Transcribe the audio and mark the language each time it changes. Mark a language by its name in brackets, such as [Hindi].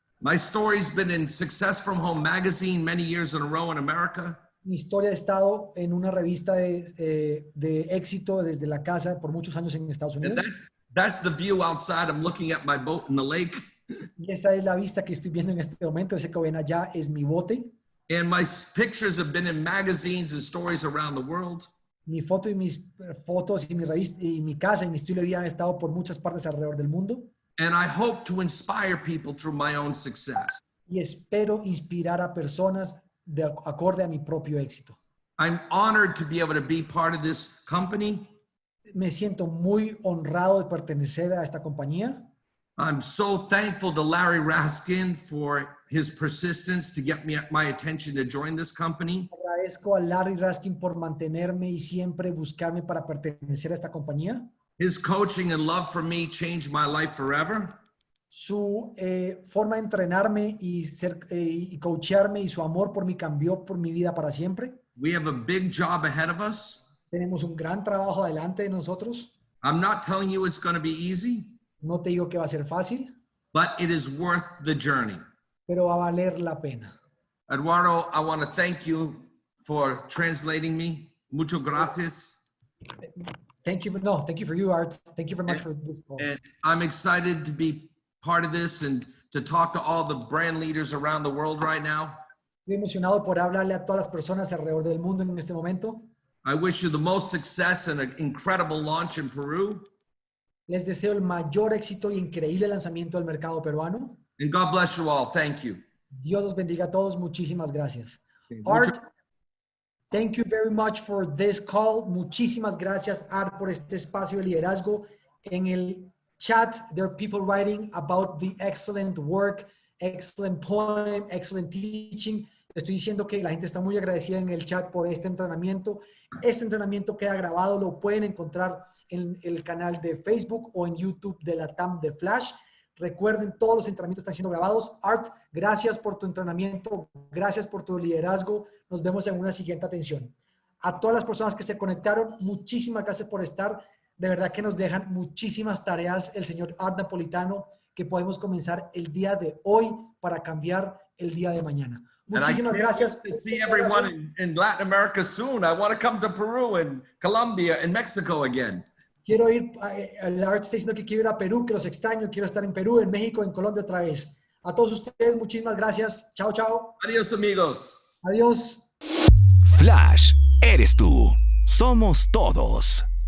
[English] My story's been in Success from Home magazine many years in a row in America. [Spanish] Mi historia ha estado en una revista de éxito desde la casa por muchos años en Estados [English] And [Spanish] Unidos. [English] that's the view outside. I'm looking at my boat in the lake. [Spanish] Y esa es la vista que estoy viendo en este momento. Ese que ven allá es mi bote. [English] And my pictures have been in magazines and stories around the world. [Spanish] Mi foto y mis fotos y mi revista y mi casa y mi estilo de vida han estado por muchas partes alrededor del mundo. [English] And I hope to inspire people through my own success. [Spanish] Y espero inspirar a personas de acorde a mi propio éxito. [English] I'm honored to be able to be part of this company. [Spanish] Me siento muy honrado de pertenecer a esta compañía. [English] I'm so thankful to Larry Raskin for his persistence to get my attention to join this company. [Spanish] Agradezco a Larry Raskin por mantenerme y siempre buscarme para pertenecer a esta compañía. [English] His coaching and love for me changed my life forever. [Spanish] Su forma de entrenarme y coacharme y su amor por mí cambió por mi vida para siempre. [English] We have a big job ahead of us. [Spanish] Tenemos un gran trabajo delante de nosotros. [English] I'm not telling you it's going to be easy, [Spanish] No te digo que va a ser fácil, [English] but it is worth the journey. [Spanish] pero va a valer la pena. [English] Eduardo, I want to thank you for translating me. [Spanish] Muchas gracias. [English] Thank you for you, Art. Thank you very much for this call. And I'm excited to be part of this and to talk to all the brand leaders around the world right now. [Spanish] Estoy emocionado por hablarle a todas las personas alrededor del mundo en este momento. [English] I wish you the most success and an incredible launch in Peru. [Spanish] Les deseo el mayor éxito y increíble lanzamiento del mercado peruano. [English] And God bless you all. Thank you. [Spanish] Dios los bendiga a todos. Muchísimas gracias. [English] Okay, Art, thank you very much for this call. [Spanish] Muchísimas gracias, Art, por este espacio de liderazgo. En el chat, [English] there are people writing about the excellent work, excellent poem, excellent teaching. [Spanish] Estoy diciendo que la gente está muy agradecida en el chat por este entrenamiento. Este entrenamiento queda grabado, lo pueden encontrar en el canal de Facebook o en YouTube de la TAM de Flash. Recuerden, todos los entrenamientos están siendo grabados. Art, gracias por tu entrenamiento, gracias por tu liderazgo. Nos vemos en una siguiente atención. A todas las personas que se conectaron, muchísimas gracias por estar. De verdad que nos dejan muchísimas tareas el señor Art Napolitano que podemos comenzar el día de hoy para cambiar el día de mañana. Muchísimas gracias. [English] To see everyone in Latin America soon. I want to come to Peru and Colombia and Mexico again. [Spanish] Quiero ir, el Art está diciendo que quiero ir a Perú, que los extraño, quiero estar en Perú, en México, en Colombia otra vez. A todos ustedes, muchísimas gracias. Chao, chao. Adiós, amigos. Adiós. Flash, eres tú. Somos todos.